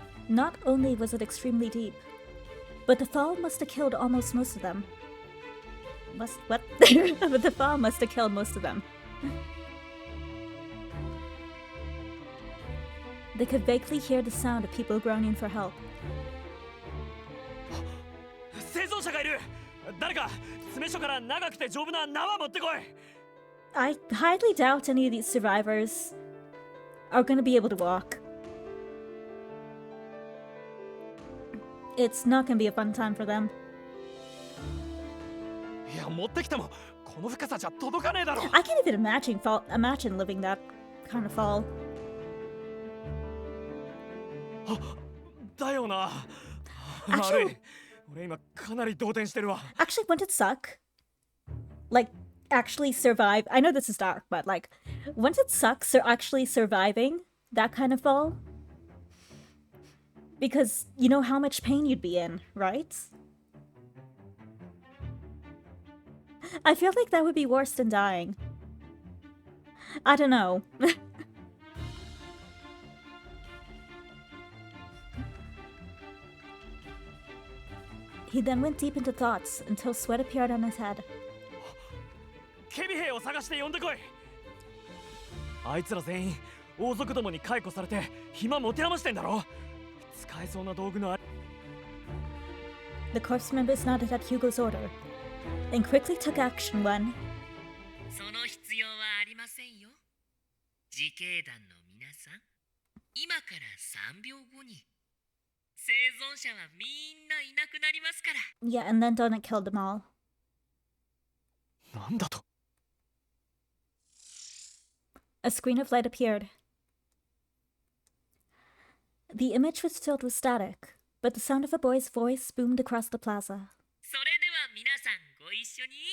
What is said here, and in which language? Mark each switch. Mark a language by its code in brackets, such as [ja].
[en] Not only was it extremely deep, but the fall must have killed almost most of them. What? But the fall must have killed most of them. They could vaguely hear the sound of people groaning for help. [ja] 生存者がいる。誰か詰め所から長くて丈夫な縄持ってこい。 [en] I highly doubt any of these survivors are going to be able to walk. It's not going to be a fun time for them. [ja] いや、持ってきてもこの深さじゃ届かねえだろ。 [en] I can't even imagine living that kind of fall. [ja] だよな。 [en] Actually- [ja] 悪い。俺今かなり動転してるわ。 [en] Actually, wouldn't it suck? Like, actually survive. I know this is dark, but like, wouldn't it suck actually surviving that kind of fall? Because you know how much pain you'd be in, right? I feel like that would be worse than dying. I don't know. He then went deep into thoughts until sweat appeared on his head. [ja] 警備兵を探して呼んでこい。あいつら全員王族どもに解雇されて暇持て余してんだろ。使えそうな道具のあ。 [en] The corpse members nodded at Hugo's order, and quickly took action when [ja] その必要はありませんよ。自警団の皆さん、今から3秒後に生存者はみんないなくなりますから。 [en] yeah, and then Donut killed them all. [ja] なんだと。 [en] A screen of light appeared. The image was filled with static, but the sound of a boy's voice boomed across the plaza. [ja] それでは皆さんご一緒に。